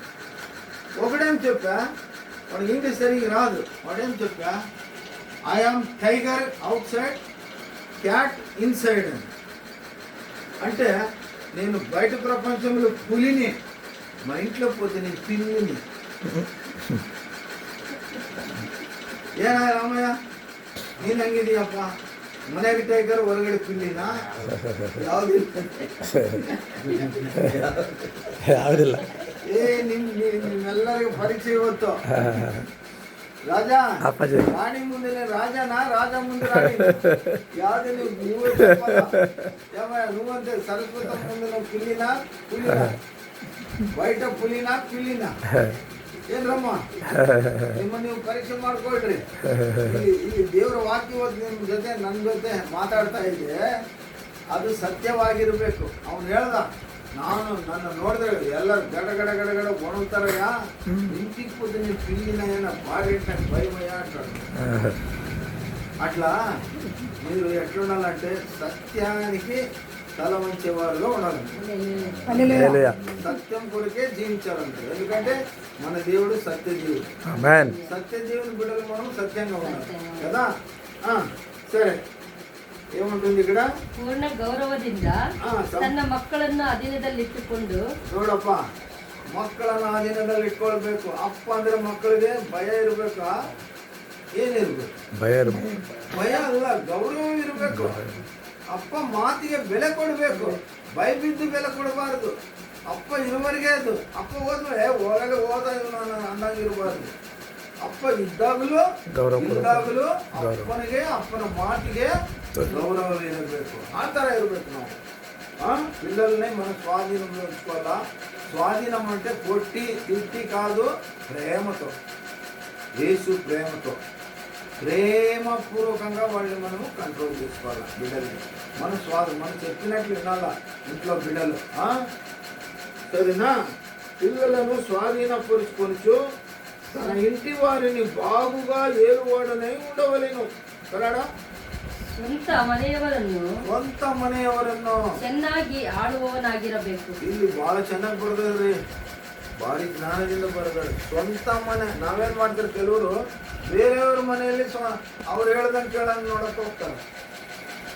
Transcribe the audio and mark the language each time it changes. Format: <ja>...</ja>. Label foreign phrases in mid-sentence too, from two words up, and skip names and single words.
<te>ఒకడేం చెప్పా, వాడికి ఇంగ్లీష్ సరిగ్గా రాదు, వాడేం చెప్పా,</te> <en>I am tiger outside cat inside</en> <te>అని. అంటే నేను బయట ప్రపంచంలో పులిని, మా ఇంట్లో పోతే నేను పిల్లిని.</te> <kn>ಏನ ರಾಮಯ್ಯ ನೀನು ಹಂಗಿದೀಯಪ್ಪ, ಮನೆಗೆ ಟೈಗರ್ ಹೊರಗಡೆ ಪಿಲ್ಲಿನ ಯಾವುದಿಲ್ಲ. ನಿಮ್ಮೆಲ್ಲರಿಗೂ ಪರೀಕ್ಷೆ ಇವತ್ತು. ರಾಜ ರಾಣಿ ಮುಂದೆ ರಾಜ ಮುಂದೆ ರಾಣಿ ಯಾವ್ದು ನೀವು</kn> <te>నువ్వంతే సరస్వత ముందు నువ్వు పులినా బయట పులినా పిల్లిన</te> <kn>ಏನ್ರಮ್ಮ ನಿಮ್ಮ ನೀವು ಪರೀಕ್ಷೆ ಮಾಡ್ಕೊಳ್ರಿ. ಈ ದೇವರ ವಾಕ್ಯ ನಿಮ್ಮ ಜೊತೆ ನನ್ನ ಜೊತೆ ಮಾತಾಡ್ತಾ ಇದೆ, ಅದು ಸತ್ಯವಾಗಿರ್ಬೇಕು. ಅವನು ಹೇಳ್ದ, ನಾನು ನನ್ನ ನೋಡಿದ್ರೆ ಎಲ್ಲರೂ ಗಡ ಗಡ ಗಡ ಗಡ ಒಣಗ್ತಾರಯ್ಯ,</kn> <te>ఇంటికి నీ పిల్లినైనా బాగెట్టిన భయమయ్యా అంటాడు. అట్లా మీరు ఎట్లుండాలంటే సత్యానికి తల వంచేవారుగా ఉండాలి, సత్యం కొరకే జీవించాలంటే. ఎందుకంటే మన దేవుడు సత్యజీవుడు, సత్యజీవుని బిడ్డలు మనం సత్యంగా ఉండాలి కదా. సరే, ఏముంటుంది ఇక్కడ,</te> <kn>ಪೂರ್ಣ ಗೌರವದಿಂದ ತನ್ನ ಮಕ್ಕಳನ್ನು ಅಧೀನದಲ್ಲಿಟ್ಟುಕೊಂಡು. ನೋಡಪ್ಪ, ಮಕ್ಕಳನ್ನ ಅಧೀನದಲ್ಲಿ ಇಟ್ಕೊಳ್ಬೇಕು. ಅಪ್ಪ ಅಂದ್ರೆ ಮಕ್ಕಳಿಗೆ ಭಯ ಇರ್ಬೇಕಾ, ಏನಿರ್ಬೇಕು, ಭಯ ಅಲ್ಲ, ಗೌರವ ಇರಬೇಕು. ಅಪ್ಪ ಮಾತಿಗೆ ಬೆಲೆ ಕೊಡಬೇಕು, ಭಯಬಿದ್ದು ಬೆಲೆ ಕೊಡಬಾರದು. ಅಪ್ಪ ಇರುವವರೆಗೆ ಅದು, ಅಪ್ಪ ಹೋದ್ಮೇಲೆ ಒಳಗೆ ಹೋದ ನಾನು ಅಂದಂಗಿರಬಾರ್ದು. ಅಪ್ಪ ಇದ್ದಾಗಲೂ ಇದ್ದಾಗಲೂ ಅಪ್ಪನಿಗೆ, ಅಪ್ಪನ ಮಾತಿಗೆ ಗೌರವ ಇರಬೇಕು. ಆ ಥರ ಇರಬೇಕು ನಾವು.</kn> <te>పిల్లల్ని మనం స్వాధీనంలో ఉంచుకోవాలా. స్వాధీనం అంటే కొట్టి తిట్టి కాదు, ప్రేమతో, యేసు ప్రేమతో, ప్రేమపూర్వకంగా వాళ్ళని మనము కంట్రోల్ చేసుకోవాలి. బిడ్డల్ని మనం చెప్పినట్లు వినాలా ఇంట్లో బిడ్డలు. సరేనా? పిల్లలను స్వాధీనపరుచుకొనుచు తన ఇంటి వారిని బాగుగా ఏలువాడనై ఉండవలెను.</te> <kn>ಕನ್ನಡ ಸ್ವಂತ ಮನೆಯವರನ್ನು ಚೆನ್ನಾಗಿ ಆಳುವವನಾಗಿರಬೇಕು. ಇಲ್ಲಿ ಬಹಳ ಚೆನ್ನಾಗಿ ಬರೆದ್ರಿ, ಭಾರಿ ಜ್ಞಾನದಿಂದ ಬರೆದಾರೆ. ಸ್ವಂತ ಮನೆ. ನಾವೇನ್ ಮಾಡ್ತಾರೆ, ಕೆಲವರು ಬೇರೆಯವ್ರ ಮನೆಯಲ್ಲಿ ಅವ್ರು ಹೇಳ್ದಂಗೆ ಕೇಳಂಗೆ ನೋಡಕ್ ಹೋಗ್ತಾರೆ.</kn>